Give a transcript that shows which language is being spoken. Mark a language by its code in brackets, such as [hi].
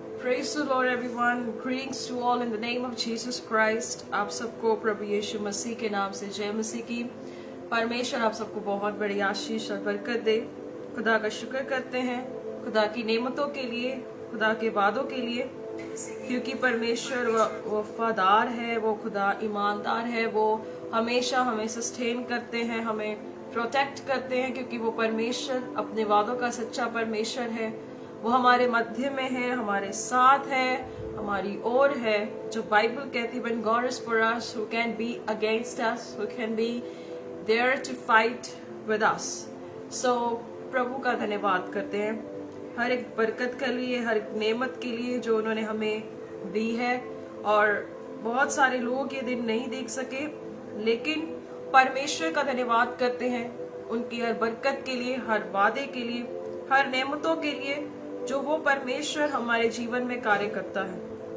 [en] Praise the Lord everyone. Greetings to all in the name of Jesus Christ. [hi] आप सबको प्रभु यीशु मसीह के नाम से जय मसीह की। परमेश्वर आप सबको बहुत बड़ी आशीष और बरकत दे। खुदा का शुक्र करते हैं खुदा की नेमतों के लिए, खुदा के वादों के लिए, क्योंकि परमेश्वर वफादार है, वो खुदा ईमानदार है, वो हमेशा हमें सस्टेन करते हैं, हमें प्रोटेक्ट करते हैं, क्योंकि वो परमेश्वर अपने वादों का सच्चा परमेश्वर है। वो हमारे मध्य में है, हमारे साथ है, हमारी ओर है। जो बाइबल कहती है, [en] when God is for us, who can be against us, who can be there to fight with us. [hi] So प्रभु का धन्यवाद करते हैं हर एक बरकत के लिए, हर एक नेमत के लिए जो उन्होंने हमें दी है। और बहुत सारे लोग ये दिन नहीं देख सके, लेकिन परमेश्वर का धन्यवाद करते हैं उनकी हर बरकत के लिए, हर वादे के लिए, हर नेमतों के लिए जो वो परमेश्वर हमारे जीवन में कार्य करता है।